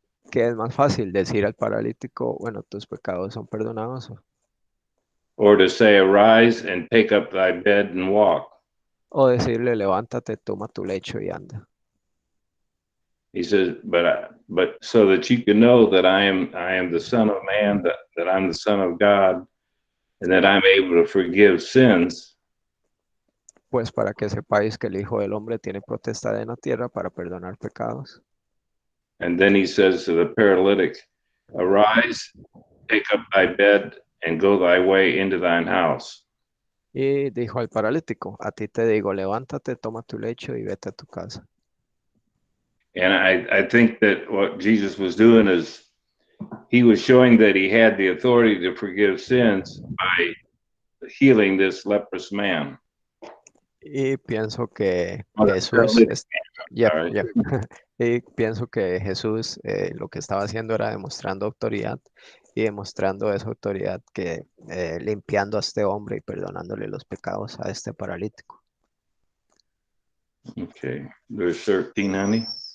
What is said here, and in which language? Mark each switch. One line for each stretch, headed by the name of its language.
Spanish: ¿Qué es más fácil decir al paralítico, bueno, tus pecados son perdonados?
English: Or to say, arise and take up thy bed and walk?
Spanish: O decirle, levántate, toma tu lecho y anda.
English: He says, but so that you can know that I am the Son of Man, that I'm the Son of God, and that I'm able to forgive sins.
Spanish: Pues para que sepáis que el Hijo del Hombre tiene potestad en la tierra para perdonar pecados.
English: And then he says to the paralytic, arise, take up thy bed, and go thy way into thine house.
Spanish: Y dijo al paralítico, a ti te digo, levántate, toma tu lecho y vete a tu casa.
English: And I think that what Jesus was doing is he was showing that he had the authority to forgive sins by healing this leprous man.
Spanish: Y pienso que Oh, Jesús,
English: sorry.
Spanish: y pienso que Jesús lo que estaba haciendo era demostrando autoridad y demostrando esa autoridad que limpiando a este hombre y perdonándole los pecados a este paralítico.
English: Okay, verse 13, honey.